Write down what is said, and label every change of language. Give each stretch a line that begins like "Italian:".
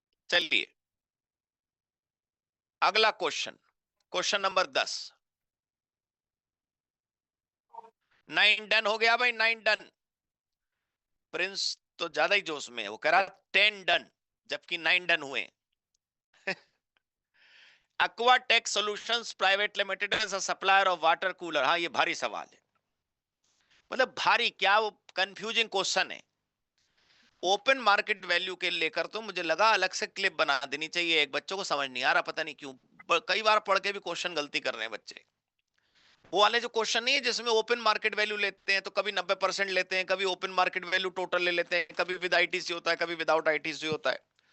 Hindi: चलिए अगला question, question number 10। 9 done हो गया भाई, 9 डन। प्रिंस तो ज्यादा ही जोश में है, वो कह रहा 10 डन जबकि 9 डन हुए।
English: Aquatech Solutions Private Limited is a supplier of water cooler।
Hindi: हाँ ये भारी सवाल है, मतलब भारी क्या, वो कंफ्यूजिंग क्वेश्चन है। ओपन मार्केट वैल्यू के लेकर तो मुझे लगा अलग से क्लिप बना देनी चाहिए, एक बच्चों को समझ नहीं आ रहा पता नहीं क्यों, कई बार पढ़ के भी क्वेश्चन गलती कर रहे हैं बच्चे। वो वाले जो क्वेश्चन नहीं है जिसमें ओपन मार्केट वैल्यू लेते हैं, तो कभी 90% लेते हैं, कभी ओपन मार्केट वैल्यू टोटल ले लेते हैं, कभी विद आईटीसी होता है, कभी विदाउट आईटीसी होता है।